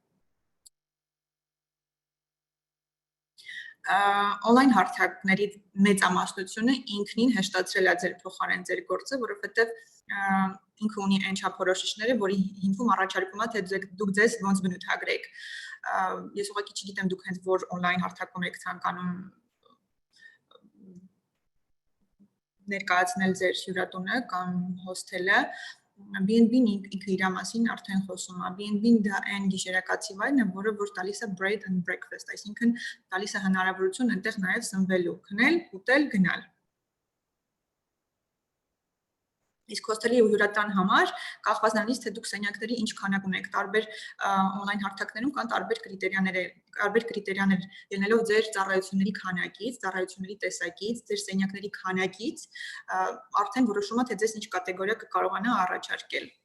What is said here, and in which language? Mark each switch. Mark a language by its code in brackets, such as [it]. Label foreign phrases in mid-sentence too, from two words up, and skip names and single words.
[hy] On-line հարթակների մեծամասնությունը ինքնին հեշտացրել է ձեր փոխարեն ձեր գործը, որովհետեւ ինքը ունի այն չափորոշիչները, որի հիմքում առաջարկում է թե դուք ձեզ ոնց բնութագրեք։ Ես ուղղակի չգիտեմ դուք հենց որ on-line հարթակում եք ցանկանում ներկայացնել ձեր հյուրատունը կամ հոսթելը, B&B-ն ինքը իր մասին արդեն խոսում է։ B&B-ն դա այն գիշերակացի վայրն է, որը որ տալիս է [en] bread and breakfast, [hy] այսինքն տալիս է հնարավորություն այնտեղ նաև սնվելու, քնել, ուտել, գնալ։ Իսկ հոսթելի ու հյուրատան համար կախված նրանից թե դուք սենյակների ինչ քանակ ունեք, տարբեր on-line հարթակներում կան տարբեր կրիտերիաներ, ելնելով ձեր ծառայությունների քանակից, ծառայությունների տեսակից, ձեր սենյակների քանակից, արդեն որոշում է թե ձեզ ինչ կատեգորիա կկարողանա առաջարկել։